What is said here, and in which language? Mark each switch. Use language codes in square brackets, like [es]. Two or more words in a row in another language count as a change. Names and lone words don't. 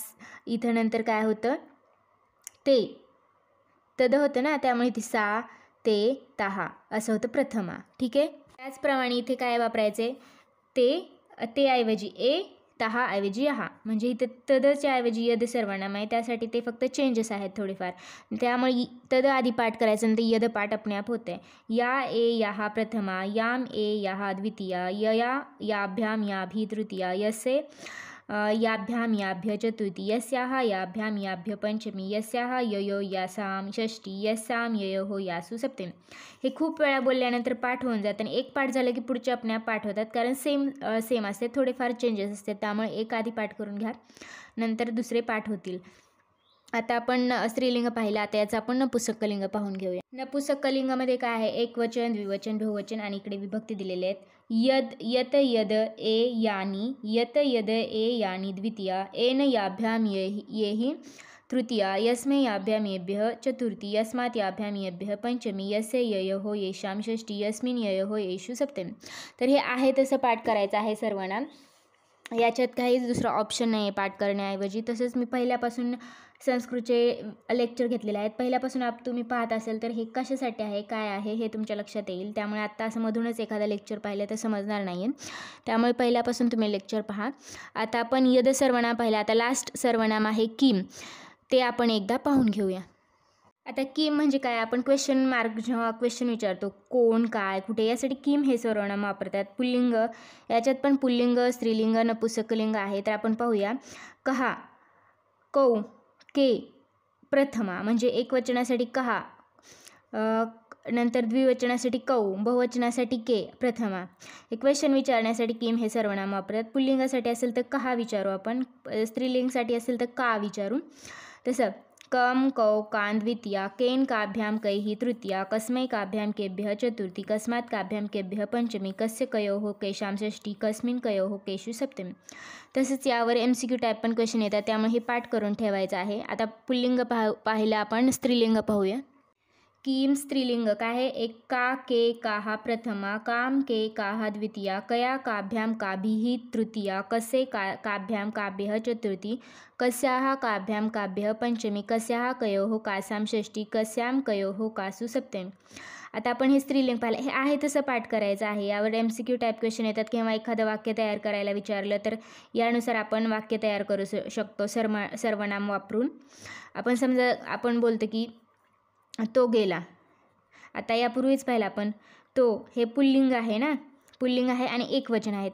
[mr] इथं नंतर काय होतं ते तद होतं ना, त्यामुळे इथे [sa] सा, ते, तहा [mr] असं होतं प्रथमा. ठीक आहे. त्याचप्रमाणे इथे काय वापरायचे, ते ऐवजी ए, तहा ऐवजी यहा. म्हणजे इथे तदच्या ऐवजी यद सर्वनाम आहे. त्यासाठी ते फक्त चेंजेस आहेत थोडेफार. त्यामुळे तद आधी पाठ करायचं नंतर यद पाठ आपण्याप होते. [sa] या, ए, यहा प्रथमा, याम, ए, यहा द्वितीया, यया, याभ्याम, याभी तृतीया, यसे याभ्याम, याभ्य चतुर्थी, यस्याः याभ्याम, याभ्य पंचमी, यस्याः ययो यासाम षष्ठी, यस्याम ययोः यासु सप्तमी. [mr] हे खूप वेळा बोलल्यानंतर पाठ होऊन जातं आणि एक पाठ झालं की पुढचे आपल्या पाठ होतात. कारण सेम असते, थोडेफार चेंजेस असतात. त्यामुळे एक आधी पाठ करून घ्या, नंतर दुसरे पाठ होतील. आता आपण स्त्रीलिंग पाहिलं. आता याचं आपण नपुंसकलिंग पाहून घेऊया. नपुंसकलिंगामध्ये काय आहे, एक वचन, द्विवचन, बहुवचन आणि इकडे विभक्ती दिलेले आहेत. [sa] यत, यद, ए, यानी, यत, यद, ए, यानी द्वितीया, एन याभ्याम येहि तृतीया, यस्मै याभ्याम येभ्यः चतुर्थी, यस्मात् याभ्याम येभ्यः पंचमी, यस्य ययोः येषां षष्ठी, यस्मिन् ययोः येषु सप्तमी. [mr] तर हे आहे तसं पाठ करायचं आहे सर्वनाम. याच्यात काहीच दुसरा ऑप्शन नाही आहे पाठ करण्याऐवजी. तसंच मी पहिल्यापासून संस्कृतचे लेक्चर घेतलेले आहेत. पहिल्यापासून तुम्ही पाहत असेल तर हे कशासाठी आहे, काय आहे हे तुमच्या लक्षात येईल. त्यामुळे आत्ता असं मधूनच एखादा लेक्चर पाहिलं तर समजणार नाही आहे. त्यामुळे पहिल्यापासून तुम्ही लेक्चर पहा. आता आपण यद सर्वनाम पाहिलं. आता लास्ट सर्वनाम आहे किम. ते आपण एकदा पाहून घेऊया. आता किम म्हणजे काय, आपण [en] question mark [mr] जेव्हा क्वेश्चन विचारतो कोण, काय, कुठे, यासाठी किम हे सर्वनाम वापरतात. पुल्लिंग, याच्यात पण पुल्लिंग, स्त्रीलिंग, नपुंसकलिंग आहे. तर आपण पाहूया. [sa] कहा, कौ, के प्रथमा. [mr] म्हणजे एक वचनासाठी कहा, नंतर द्विवचनासाठी कौ, बहुवचनासाठी के प्रथमा. एक क्वेश्चन विचारण्यासाठी किम हे सर्वनाम वापरतात. पुल्लिंगासाठी असेल तर कहा विचारू आपण, स्त्रीलिंगसाठी असेल तर का विचारू. [sa] तसं कम, कौ, कान द्वितीया, केन काभ्याम कैहि तृतीया, कस्मै काभ्याम केभ्यः चतुर्थी, कस्मात् काभ्याम केभ्यः पंचमी, कस्य कयोः केषां षष्ठी, कस्मिन् कयोः केषु सप्तमी. [mr] तसंच यावर [en] MCQ type [mr] पण क्वेश्चन येतात. त्यामुळे हे पाठ करून ठेवायचं आहे. आता पुल्लिंग पाहिलं आपण, स्त्रीलिंग पाहूया. कीम स्त्रीलिंग काय आहे? [sa] एका के काहा प्रथमा, काम के काहा द्वितीया, कया काभ्याम काभिः तृतीया, कसे काभ्याम काभ्यः चतुर्थी, कस्याः काभ्याम काभ्यः पंचमी, कस्याः कयोः कासाम षष्ठी, कस्याम कयोः कासु सप्तमी. [mr] आता आपण हे स्त्रीलिंग पाहिलं, हे आहे तसं पाठ करायचं आहे. यावर [en] MCQ type question [mr] येतात किंवा एखादं वाक्य तयार करायला विचारलं तर यानुसार आपण वाक्य तयार करू शकतो सर्वनाम वापरून. आपण समजा आपण बोलतो की तो गेला. आता यापूर्वीच पाहिलं आपण तो हे पुल्लिंग आहे ना, पुल्लिंग आहे आणि एकवचन आहे.